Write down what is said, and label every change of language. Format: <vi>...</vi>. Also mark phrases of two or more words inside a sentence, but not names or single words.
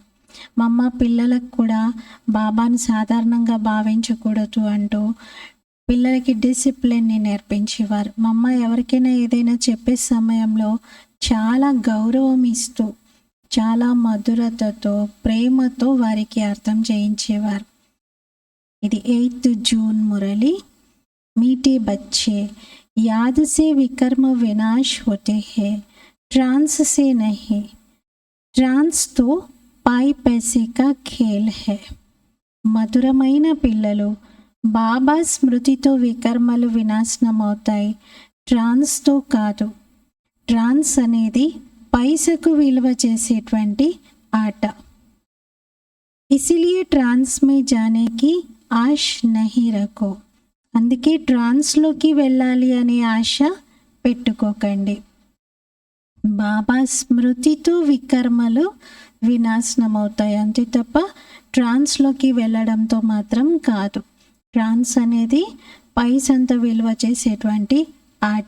<te>మమ్మ పిల్లలకు కూడా బాబాను సాధారణంగా భావించకూడదు అంటూ పిల్లలకి డిసిప్లిన్ని నేర్పించేవారు. మమ్మ ఎవరికైనా ఏదైనా చెప్పే సమయంలో చాలా గౌరవం ఇస్తూ చాలా మధురతతో ప్రేమతో వారికి అర్థం చేయించేవారు. ఇది 8 జూన్ మురళి.</te> <hi>मीठे बच्चे याद से विकर्म विनाश होते हैं, ट्रांस से नहीं. ट्रांस तो पाई पैसे का खेल है.</hi> <te>మధురమైన పిల్లలు, బాబా స్మృతితో వికర్మలు వినాశనమవుతాయి, ట్రాన్స్తో కాదు. ట్రాన్స్ అనేది పైసకు విలువ చేసేటువంటి ఆట.</te> <hi>इसीलिए ट्रांस में जाने की आश नहीं रखो.</hi> <te>అందుకే ట్రాన్స్లోకి వెళ్ళాలి అనే ఆశ పెట్టుకోకండి. బాబా స్మృతితో వికర్మలు వినాశనమవుతాయి అంతే తప్ప ట్రాన్స్లోకి వెళ్ళడంతో మాత్రం కాదు. ట్రాన్స్ అనేది పైసంత విలువ చేసేటువంటి ఆట.</te>